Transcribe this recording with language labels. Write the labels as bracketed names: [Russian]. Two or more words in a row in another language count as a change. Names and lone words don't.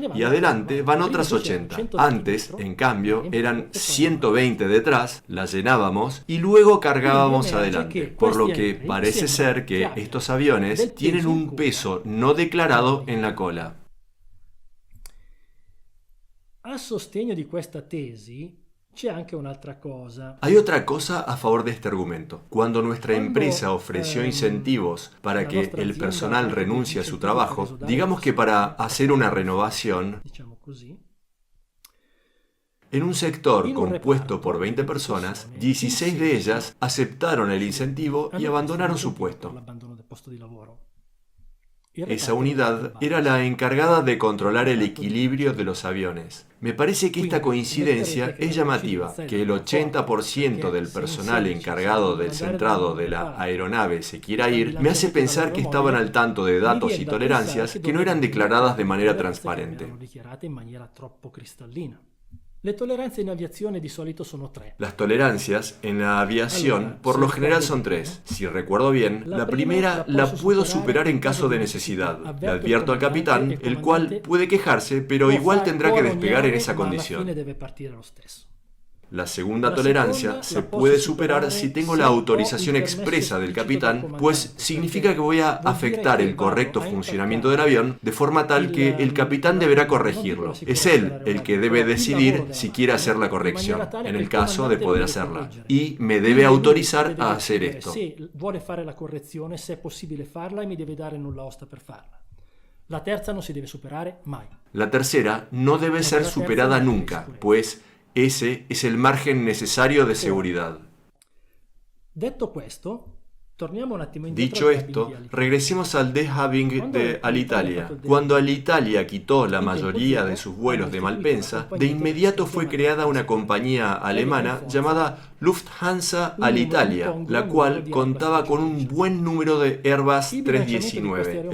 [Spanish] Y adelante van otras 80. Antes, en cambio, eran 120 detrás, las llenábamos y luego cargábamos adelante. Por lo que parece ser que estos aviones tienen un peso no declarado en la cola. [Italian] A sostegno di questa tesi c'è anche un'altra cosa. [Spanish] Hay otra cosa a favor de este argumento. Cuando nuestra empresa ofreció incentivos para que el personal renuncie a su trabajo, digamos que para hacer una renovación, en un sector compuesto por 20 personas, 16 de ellas aceptaron el incentivo y abandonaron su puesto. Esa unidad era la encargada de controlar el equilibrio de los aviones. Me parece que esta coincidencia es llamativa, que el 80% del personal encargado del centrado de la aeronave se quiera ir, me hace pensar que estaban al tanto de datos y tolerancias que no eran declaradas de manera transparente. [Italian] Le tolleranze in aviazione di solito sono 3. [Spanish] Las tolerancias en la aviación por lo general son 3. Si recuerdo bien, la primera la puedo superar en caso de necesidad. Le advierto al capitán, el cual puede quejarse, pero igual tendrá que despegar en esa condición. La segunda tolerancia se puede superar si tengo la autorización expresa del capitán, pues significa que voy a afectar el correcto funcionamiento del avión de forma tal que el capitán deberá corregirlo. Es él el que debe decidir si quiere hacer la corrección, en el caso de poder hacerla, y me debe autorizar a hacer esto. [Italian] Se vuole fare la correzione, se è possibile farla, e mi deve dare nulla osta per farla. La terza non si deve superare mai. [Spanish] La tercera no debe ser superada nunca, pues ese es el margen necesario de seguridad. [Italian] Detto questo, torniamo un attimo [Spanish] Dicho esto, regresemos al de-hubbing de Alitalia. Cuando Alitalia quitó la mayoría de sus vuelos de Malpensa, de inmediato fue creada una compañía alemana llamada Lufthansa Alitalia, la cual contaba con un buen número de Airbus 319.